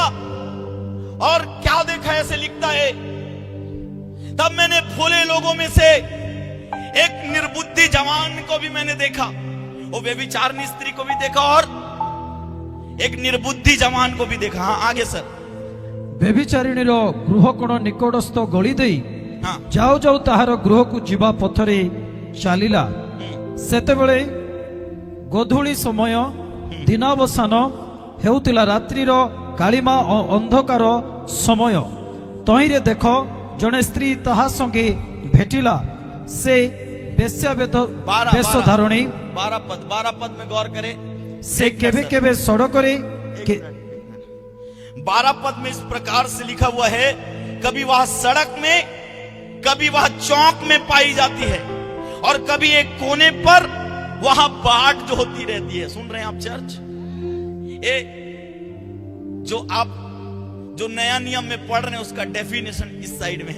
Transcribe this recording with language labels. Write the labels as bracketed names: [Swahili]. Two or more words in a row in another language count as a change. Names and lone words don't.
[Hindi] और क्या देखा, ऐसे लिखता है, तब मैंने भोले लोगों में से एक निर्बुद्धि जवान को भी मैंने देखा। वो व्यभिचारिणी स्त्री को भी देखा और एक निर्बुद्धि जवान को भी देखा। हाँ, आगे सर। [Odia] ବ୍ୟଭିଚାରିଣୀର ଗୃହ କୋଣ ନିକଟସ୍ଥ ଗଳି ଦେଇ [Hindi] हाँ, [Odia] ଯାଉ ଯାଉ ତାହାର ଗୃହକୁ ଯିବା ପଥରେ ଚାଲିଲା। ସେତେବେଳେ ଗୋଧୂଳି ସମୟ, ଦିନାବସାନ ହେଉଥିଲା, ରାତ୍ରିର କାଳିମା ଓ ଅନ୍ଧକାର ସମୟ। ତହିଁରେ ଦେଖ, ଜଣେ ସ୍ତ୍ରୀ ତାହା ସଙ୍ଗେ ଭେଟିଲା। ସେ ବେଶ ଧାରଣୀ। [Hindi] 12 पद में गौर करें। [Odia] ସେ କେବେ କେବେ ସଡ଼କରେ [Hindi] 12 पद में इस प्रकार से लिखा हुआ है, कभी वह सड़क में, कभी वह चौक में पाई जाती है और कभी एक कोने पर वहां बाट जो होती रहती है। सुन रहे हैं आप चर्च? ये जो नया नियम में पढ़ रहे हैं उसका डेफिनेशन इस साइड में है।